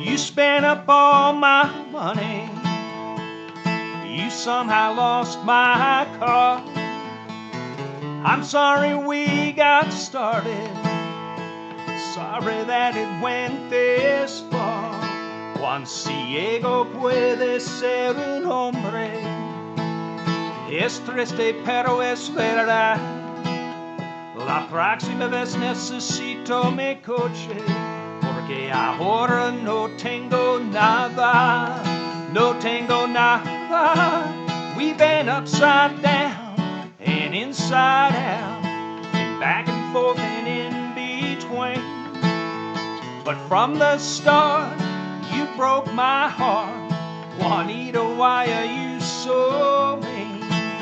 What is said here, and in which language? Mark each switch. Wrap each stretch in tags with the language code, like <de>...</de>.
<en>You spent up all my money. You somehow lost my car. I'm sorry we got started. Sorry that it went this far.</en> <es>Juan Ciego puede ser un hombre. Es triste pero es verdad. La próxima vez necesito mi coche, porque ahora no tengo nada. No tengo nada.</es> <en>We've been upside down and inside out and back and forth and in between. But from the start, you broke my heart. Juanita, why are you so mean?</en>